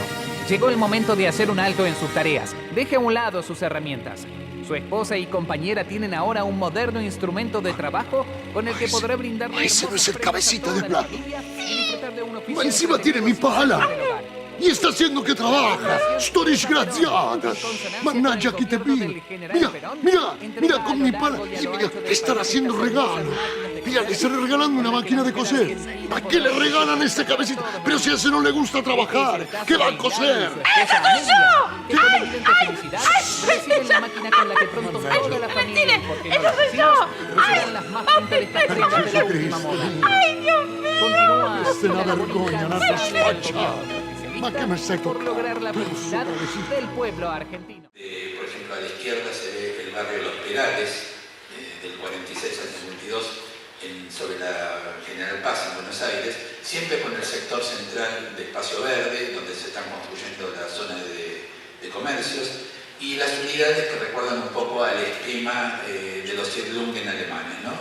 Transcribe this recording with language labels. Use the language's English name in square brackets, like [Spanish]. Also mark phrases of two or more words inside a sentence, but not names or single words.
[Spanish] Llegó el momento de hacer un alto en sus tareas. Deje a un lado sus herramientas. Su esposa y compañera tienen ahora un moderno instrumento de trabajo con el que podrá brindarle... Ese no es el cabecita de plata. Encima tiene mi pala. Y está haciendo que trabaja. [Italian] Sto disgraziata. Mannaggia chi te pide. [Spanish] Mira con mi pala. Y mira, están haciendo regalo. Mira, le están regalando una máquina de coser. ¿Para qué le regalan este cabecita? Pero si a ese no le gusta trabajar, ¿qué va a coser? ¡Ese soy yo! ¡Ay! Reciben la máquina con la que pronto toda la familia, ¡Eso soy yo! ¡Ay! ¡Ay, Dios mío! Continúa [Italian] Questa è una vergogna, una spacciata. Ma che mi stai [Spanish] por lograr la felicidad del pueblo argentino. Por ejemplo, a la izquierda se ve el barrio Los Perales, del 46 al 62, sobre la General Paz en Buenos Aires, siempre con el sector central de espacio verde, donde se están construyendo la zona de comercios, y las unidades que recuerdan un poco al esquema de los Siedlungen alemanes, ¿no?